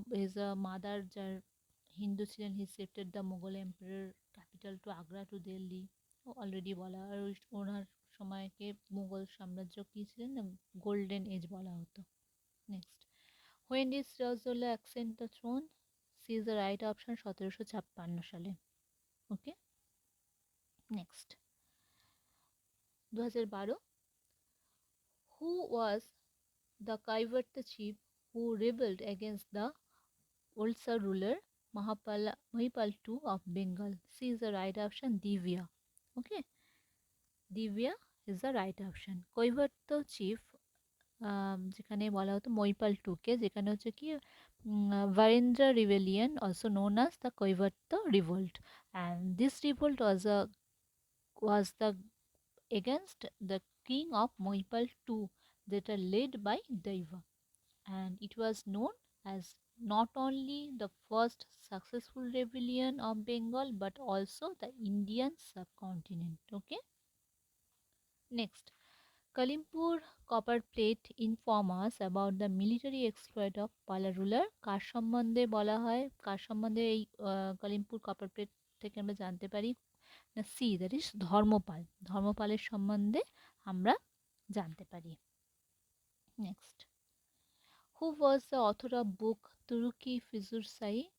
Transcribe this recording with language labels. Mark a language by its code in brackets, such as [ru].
[en] his uh mother, [bn] যার হিন্দু ছিলেন, [en] He shifted the Mughal emperor capital to Agra to Delhi, already বলা। [bn] আর ওনার সময়কে মুঘল সাম্রাজ্য কী ছিলেন না, গোল্ডেন এজ বলা হতো। [en] Next, when did Sirajuddaulah ascend the throne? C is the right option, 1756 সালে। Okay. Next, 2012, who was the Kaivarta chief who rebelled against the Ulsa ruler Mahipal II of Bengal? C is the right option, Divya. Okay, Divya is the right option. [bn] Kaibarta chief যেখানে বলা হতো মহিপাল টুকে, যেখানে হচ্ছে কি [en] Varendra rebellion, also known as the Kaivarta revolt, and this revolt was the against the king of Mohipal II, that are led by Deva, and it was known as not only the first successful rebellion of Bengal but also the Indian subcontinent. Okay. Next, Kalimpur copper plate inform us about the military exploit of Pala ruler. [bn] কার সম্বন্ধে বলা হয়, কার সম্বন্ধে এই কালিমপুর copper plate থেকে আমরা জানতে পারি না? [en] C, that is [bn] Dharmapala. ধর্মপালের সম্বন্ধে আমরা জানতে পারি। [en] Next, who was the author of book তুরুকি ফিজুর Sai?